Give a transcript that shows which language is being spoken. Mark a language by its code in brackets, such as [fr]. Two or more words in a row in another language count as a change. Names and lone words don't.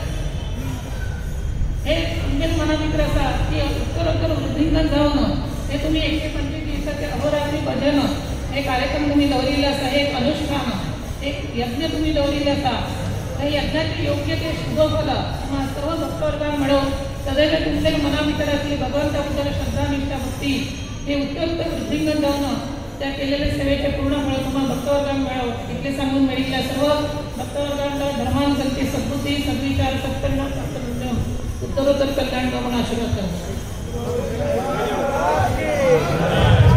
[kok] हे तुमगेल्या मना भितर आसा ती उत्तरोत्तर वृद्धींगत जावन हे तुमी 125 दिवसाचे अहोरात्री भजन हे कार्यक्रम तुम्ही दवरिल्ले आसा, एक अनुष्ठान, एक यज्ञ तुम्ही दवरिल्ले आसा. त्या यज्ञाचे योग्य ते शुभ फल तुम्हा सर्व भक्तवर्गांक मेळो. सदैव तुमच्या मना भितर असली भगवंता बद्दल श्रद्धा, निष्ठा, भक्ती हे उत्तर वृद्धिंगत जाऊन त्या केलेल्या सेवेचे पूर्ण फळ तुम्हा भक्तवर्गांक मेळो. इतले सांगून मेळिल्ल्या सर्व भक्तवर्गांका धर्मान संती सद्बुद्धी सद्विचार सत्कर्म उत्तरोत्तर कल्याण म्हणून आशीर्वाद करतो.